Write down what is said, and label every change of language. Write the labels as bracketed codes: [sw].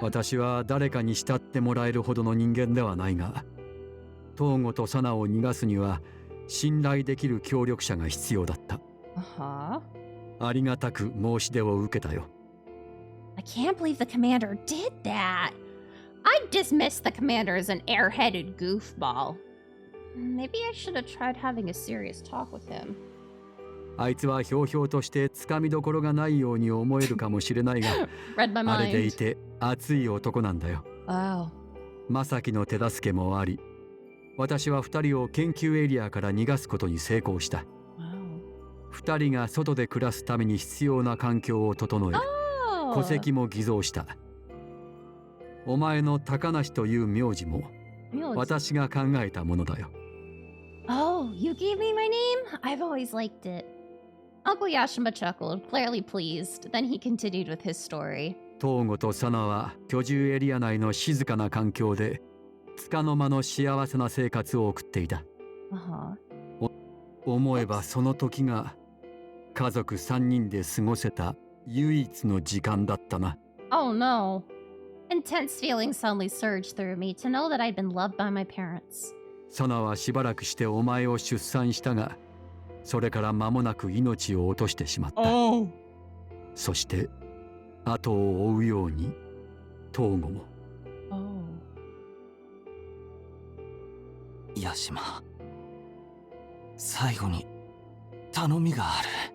[ja] 私は誰かに慕ってもらえるほどの人間ではないが、東郷とサナを逃がすには信頼できる協力者が必要だった。 [en] Uh-huh. [ja] ありがたく申し出を受けたよ。 [en] I can't believe the commander did that. I dismissed the commander as an airheaded goofball. Maybe I should have tried having a serious talk with him. [ja] あいつはひょうひょうとしてつかみどころがないように思えるかもしれないが [en] Read my [ja] あれでい [en] mind. [ja] て熱い男なんだよ。 [en] Wow. [ja] まさきの手助けもあり、私は2人を研究エリアから逃がすことに成功した。 [en] Wow. [ja] 2人が外で暮らすために必要な環境を整え、 [en] Oh. [ja] 戸籍も偽造した。お前の高梨という名字も [en] Mule. [ja] 私が考えたものだよ。 [en] Oh, you gave me my name? I've always liked it. Uncle Yashima chuckled, clearly pleased. Then he continued with his story. [ja] 東郷とサナは居住エリア内の静かな環境で束の間の幸せな生活を送っていた。 [en] Uh-huh. [ja] 思えばその時が家族3人で過ごせた唯一の時間だったな。 [en] Oh no. Intense feelings suddenly surged through me to know that I'd been loved by my parents. [ja] サナはしばらくしてお前を出産したが、それから間もなく命を落としてしまった。 [en] Oh. [ja] そして後を追うように東郷も。 [en] Oh. [ja] ヤシマ、最後に頼みがある。